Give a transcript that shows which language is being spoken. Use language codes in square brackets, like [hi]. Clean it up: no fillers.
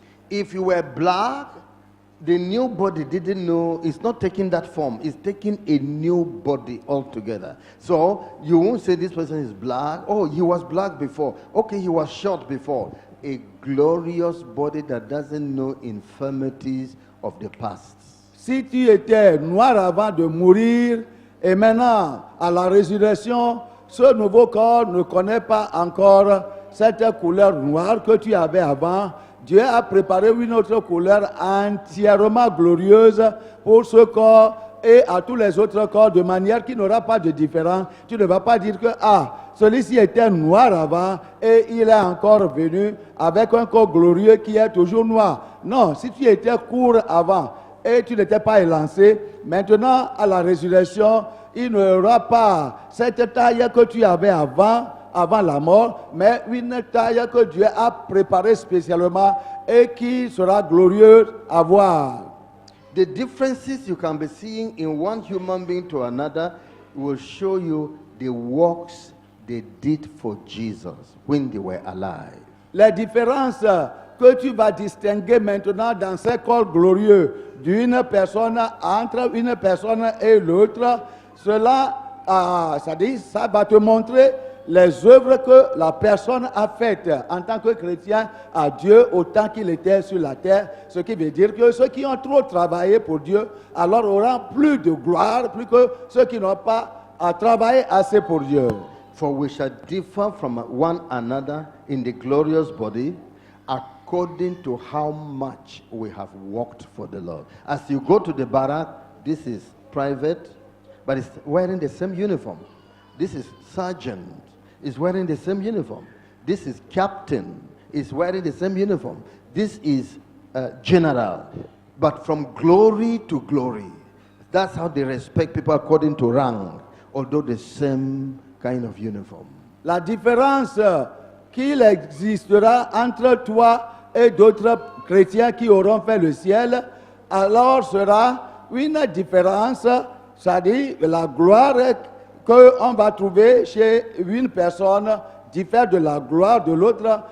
[en] If you were black, the new body didn't know, it's not taking that form, it's taking a new body altogether. So you won't say this person is black. Oh, he was black before. Okay, he was short before. A glorious body that doesn't know infirmities of the past. [fr] Si tu étais noir avant de mourir et maintenant à la résurrection, ce nouveau corps ne connaît pas encore cette couleur noire que tu avais avant. Dieu a préparé une autre couleur entièrement glorieuse pour ce corps et à tous les autres corps de manière qu'il n'aura pas de différence. Tu ne vas pas dire que celui-ci était noir avant et il est encore venu avec un corps glorieux qui est toujours noir. Non, si tu étais court avant et tu n'étais pas élancé, maintenant à la résurrection, il n'y aura pas cette taille que tu avais avant la mort, mais une taille que Dieu a préparée spécialement et qui sera glorieuse à voir. [en] The differences you can be seeing in one human being to another will show you the works they did for Jesus when they were alive. [fr] Les différences que tu vas distinguer maintenant dans ce corps glorieux d'une personne entre une personne et l'autre, cela, ça va te montrer les œuvres que la personne a faites en tant que chrétien à Dieu au temps qu'il était sur la terre. Ce qui veut dire que ceux qui ont trop travaillé pour Dieu, alors auront plus de gloire, plus que ceux qui n'ont pas travaillé assez pour Dieu. [en] For we shall differ from one another in the glorious body according to how much we have worked for the Lord. As you go to the barrack, this is private, but it's wearing the same uniform. This is sergeant, is wearing the same uniform. This is captain, is wearing the same uniform. This is general. but from glory to glory. That's how they respect people according to rank, although the same kind of uniform. [fr] La différence qu'il existera entre toi et d'autres chrétiens qui auront fait le ciel, alors sera une différence, c'est-à-dire la gloire qu'on va trouver chez une personne diffère de la gloire de l'autre.